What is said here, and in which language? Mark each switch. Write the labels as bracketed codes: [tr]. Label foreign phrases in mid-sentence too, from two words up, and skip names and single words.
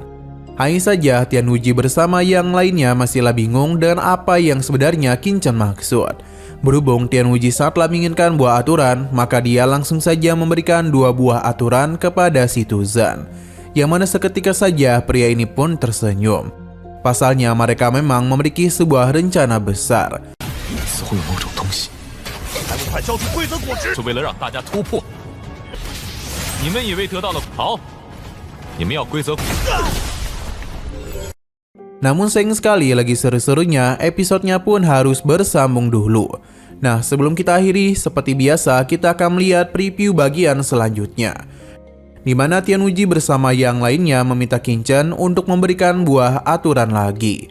[id] Hanya saja Tianwuji bersama yang lainnya masihlah bingung dengan apa yang sebenarnya Qin Chen maksud. Berhubung Tianwuji sangatlah menginginkan buah aturan, maka dia langsung saja memberikan 2 buah aturan kepada si Tuzan. Yang mana seketika saja pria ini pun tersenyum. Pasalnya mereka memang memiliki sebuah rencana besar. [zh] 似乎有某种东西，还不快交出规则果实！是为了让大家突破。你们以为得到了好，你们要规则。 [id] Namun sayang sekali lagi seru-serunya, episodenya pun harus bersambung dulu. Nah, sebelum kita akhiri, seperti biasa kita akan melihat preview bagian selanjutnya, di mana Tianwuji bersama yang lainnya meminta Qin Chen untuk memberikan buah aturan lagi.